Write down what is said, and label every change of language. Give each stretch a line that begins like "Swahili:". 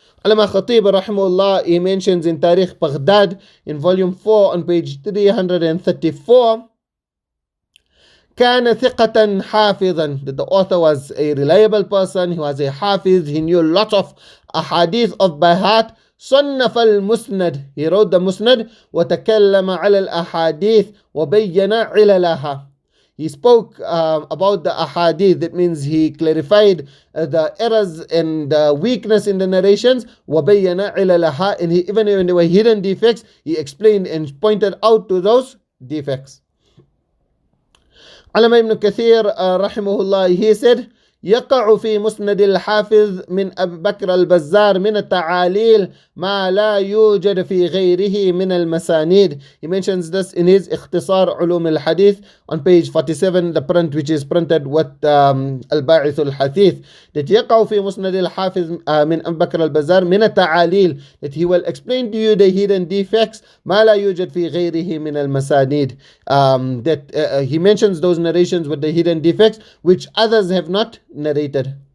English: Alama Khatib rahimahullah, he mentions in Tarikh Baghdad in volume 4 on page 334,
Arabic: كان ثقة حافظا,
English: that the author was a reliable person, he was a hafiz, he knew lots of ahadith of by heart.
Arabic: صنف المسند,
English: he wrote the musnad,
Arabic: وتكلم على الأحاديث وبين عللها,
English: he spoke about the ahadith. That means he clarified the errors and weakness in the narrations.
Arabic: وَبَيَّنَ عِلَلَهَا,
English: and even when there were hidden defects, he explained and pointed out to those defects.
Arabic: Allama ibn Kathir rahimahullah,
English: he said,
Arabic: يقع في مسند الحافظ من أبي بكر البزار من التعاليل ما لا يوجد في غيره من المسانيد.
English: He mentions this in his اختصار علوم الحديث on page 47, the print which is printed with الباعث الحثيث, that
Arabic: يقع في مسند الحافظ من أبي بكر البزار من التعاليل,
English: that he will explain to you the hidden defects
Arabic: ما لا يوجد في غيره من المسانيد,
English: that he mentions those narrations with the hidden defects which others have not narrated.